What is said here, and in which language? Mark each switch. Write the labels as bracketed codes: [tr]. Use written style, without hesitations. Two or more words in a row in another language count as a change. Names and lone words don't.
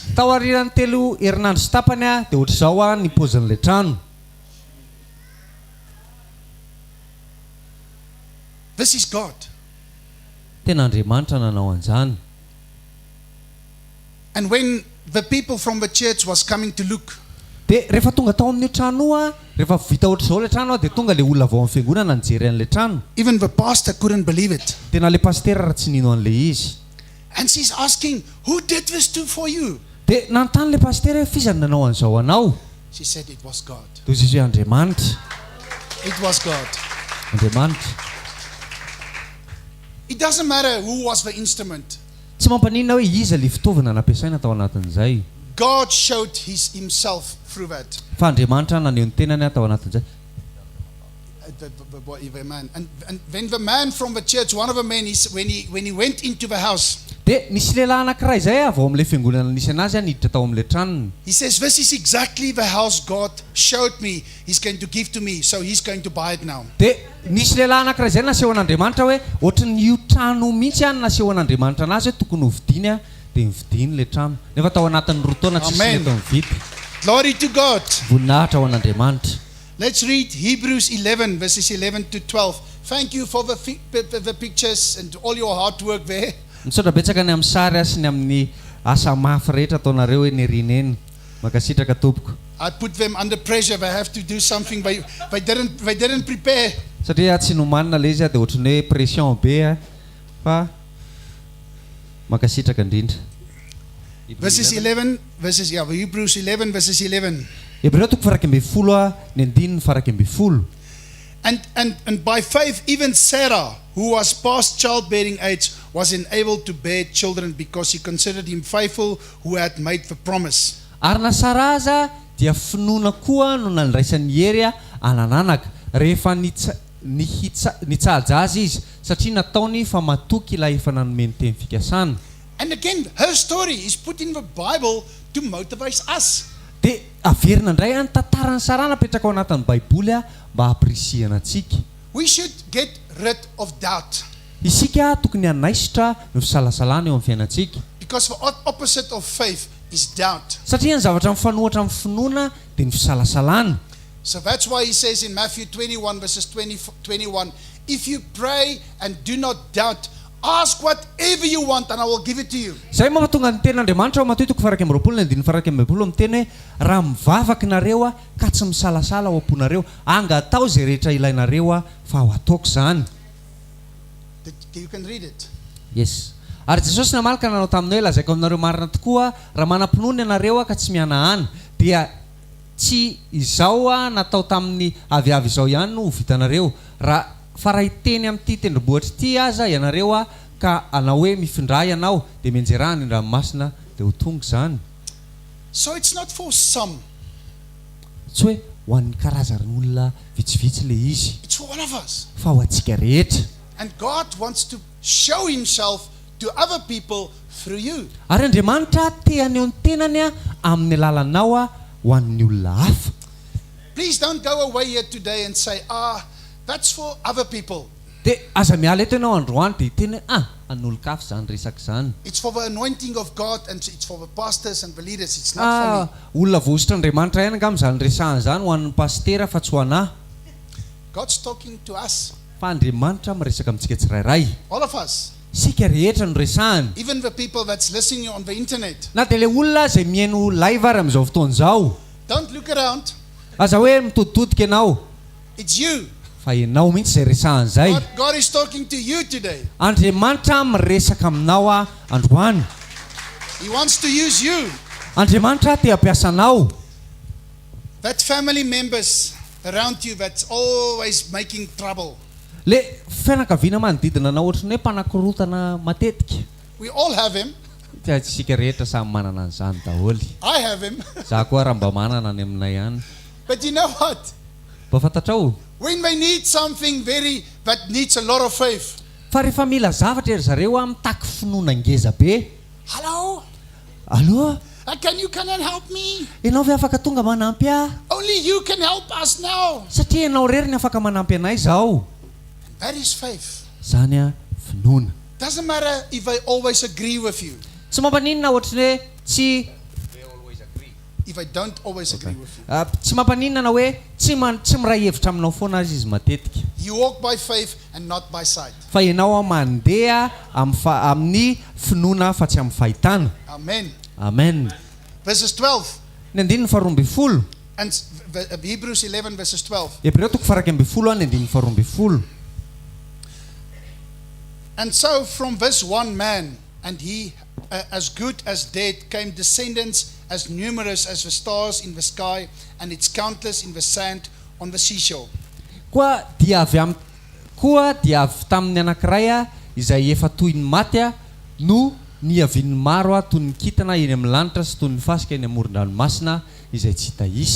[mg] tao arirany telo herinandro sy tapany dia ohatra zao ny pozin'le trano [en] This is God. [mg] tena andriamanitra nanao an'izany [en] And when the people from the church was coming to look, [mg] dia rehefa tonga tao amin'io trano rehefa vita ohatra zao le trano dia tonga le olona vao amin'ny fiangonana nijery an'le trano [en] even the pastor couldn't believe it. [mg] tena le pastera raha tsy nino an'le izy [en] And she's asking, who did this for you? [mg] dia nanontany le pastera hoe fizany nanao an'izao anao [en] She said it was God. [mg] dia izy hoe andriamanitra [en] It was God. [mg] andriamanitra [en] It doesn't matter who was the instrument. [mg] tsy mampaninona hoe iza le fitaovana nampiasaina tao anatin'izay [en] God showed himself through that. [mg] fa andriamanitra naneho ny tenany tao anatin'izay [en] The man. And then the man from the church, one of the men, when he went into the house, [mg] dia nisy lehilahy anankiray izay avy ao amin'ilay fiangonana nisy anazy a niditra tao amin'ilay tranony. [en] He says, this is exactly the house God showed me he's going to give to me, so he's going to buy it now. [mg] Dia nisy lehilahy anankiray izay naseho an'Andriamanitra hoe ohatran'ny io trano mihitsy a naseho an'Andriamanitra anazy hoe tokony ho vidiany a dia nividiany ilay trano. Nefa tao anatin'ny roa taona tsisy Amen. eto mividy. [en] Glory to God. [mg] Voninahitra ho an'Andriamanitra. [en] Let's read Hebrews 11, verses 11 to 12. Thank you for the pictures and all your hard work there. [mg] Misaotra betsaka ny amin'ny sary sy ny amin'ny asa mafy rehetra ataonareo hoe nirina eny. Makasitraka tompoko. [en] I put them under pressure. They have to do something. They didn't prepare. [mg] Satria tsy nomanina ilay izy a dia ohatran'ny hoe pression be a fa makasitraka indrindra. [en] Hebrews 11, verses 11. [mg] Hebreo toko farak ambin'ny folo a ny andininy farak ambin'ny folo. [en] And by faith, even Sarah, who was past childbearing age, was enabled to bear children because he considered him faithful who had made the promise. [mg] Ary na Sara aza dia finoana koa no nandraisany hery a anananaka rehefa nitsaja azy izy satria nataony fa matoky ilay efa nanome ny teny fikasana. [en] And again, her story is put in the Bible to motivate us. [mg] Dia averina indray ny tantarany Sara napetraka ao anatin'ny Baiboly a mba hampirisiana antsika. [en] We should get rid of doubt. [mg] Isika tokony hanaisitra ny fisalasalana eo amin'ny fiainantsika. [en] Because the opposite of faith is doubt. [mg] Satria ny zavatra mifanohatra amin'ny finoana dia ny fisalasalana. [en] So that's why he says in Matthew 21, verses 21, if you pray and do not doubt, ask whatever you want and I will give it to you. [mg] Zay mahatonga ny ten'Andriamanitra ao Mateo toko farak amby roapolo ny andininy farak amby roapolo miteny hoe raha mivavaka nareo a ka tsy misalasala ao am-ponareo anga atao izay rehetra ilainareo a fa ho ataoko izany. [en] You can read it. Yes. [mg] Ary Jesosy namalaka nanao taminy hoe lazaiko aminareo marina tokoa raha manam-pinoana ianareo a ka tsy mihanahana dia tsy izao a natao tamin'ny aviavy izao ihany no vitanareo raha fa raha iteny amin'ity tendrombohitra ity aza ianareo a ka anao hoe mifindray ianao dia mienjerahany ny ranomasina dia ho tonga izany. [en] So it's not for some. [mg] Tsy hoe ho an'ny karazan'olona vitsivitsy le izy [en] It's for all of us. [mg] fa ho antsika rehetra. [en] And God wants to show himself to other people through you. [mg] Ary Andriamanitra te aneho ny tenany a amin'ny alalanao a ho an'ny olona hafa. [en] Please don't go away here today and say, that's for other people. [mg] Dia aza miala eto ianao androany dia hiteny hoe an'olon-kafa izany resaka izany. [en] It's for the anointing of God and it's for the pastors and the leaders. It's not for me. [mg] Olona voasitr'Andriamanitra ihany angamba izany resahana izany ho an'ny pastera fa tsy ho anahy. [en] God's talking to us. [mg] Fa Andriamanitra miresaka amintsika tsirairay. [en] All of us. [mg] Sika rehetra no resahany. [en] Even the people that's listening on the internet. [mg] Na dia ilay olona izay mihaino live ary amin'izao fotoana izao. [en] Don't look around. [mg] Aza hoe mitoditodika ianao. [en] It's you. [mg] Fa ianao mihitsy izay resahana izay. [en] God is talking to you today. [mg] Andriamanitra miresaka aminao a androany. [en] He wants to use you. [mg] Andriamanitra te hampiasa anao. [en] That family members around you that's always making trouble. [mg] Le fianakaviana manodidina anao ohatrany hoe mpanakorotana matetika. [en] We all have him. [mg] Dia tsika rehetra samy manana an'izany daholo. [en] I have him. [mg] Za koa raha mba manana any aminay ihany. [en] But you know what? [mg] Mba fantatrao? [en] When they need something that needs a lot of faith. [mg] Fa rehefa mila zavatra ery zareo a mitaky finoana ngeza be. [en] Hello? [mg] Allo? [en] Can you come and help me? [mg] Ianao ve afaka tonga manampy a? [en] Only you can help us now. [mg] Satria ianao rery ny afaka manampy anay zao. [en] That is faith. [mg] Zany a finoana. [en] Doesn't matter if I always agree with you. [mg] Tsy mampaninona ohatrany hoe tsy [en] If I don't always agree with you. [mg] tsy mampaninona na hoe tsy miray hevitra aminao foana azy izy matetika. [en] You walk by faith and not by sight. [mg] Fa ianao a mandeha amin'ny finoana fa tsy amin'ny fahitana. [en] Amen. [mg] Amen. [en] Verses 12. [mg] Ny andininy faharoa ambin'ny folo. [en] And Hebrews 11 verses 12. [mg] Hebreo toko farak ambin'ny folo ny andininy faharoa ambin'ny folo. [en] And so from this one man, and he as good as dead, came descendants as numerous as the stars in the sky, and its countless in the sand on the seashore. [mg] Koa dia avy tamin'ny anankiray a izay efa toy ny maty a no niavin'ny maro a toy ny kintana eny amin'ny lanitra sy toy ny fasika eny amoron-dranomasina izay tsy hita isa.